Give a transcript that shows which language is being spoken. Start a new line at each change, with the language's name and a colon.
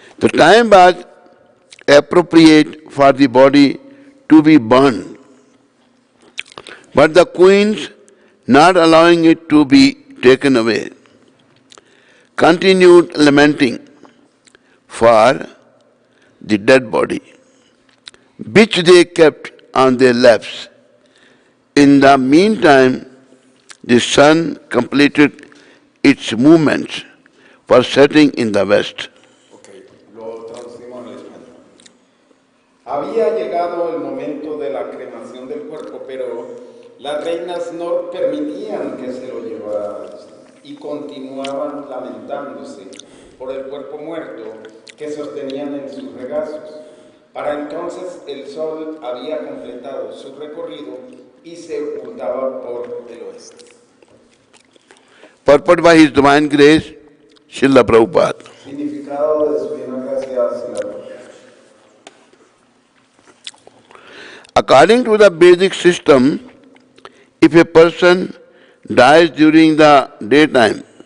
English: The time was appropriate for the body to be burned, but the queens, not allowing it to be taken away, continued lamenting for the dead body, which they kept on their laps. In the meantime, the sun completed its movements for setting in the west.
Spanish: Okay, lo traducimos al español. Había llegado el momento de la cremación del cuerpo, pero las reinas no permitían que se lo llevaran y continuaban lamentándose por el cuerpo muerto que sostenían en sus regazos. Para entonces el sol había completado su recorrido y se ocultaba por el oeste.
English: Purport by His Divine Grace, Srila Prabhupada.
Spanish: Significado de su divina gracia Srila Prabhupada.
English: According to the basic system, if a person dies during the daytime,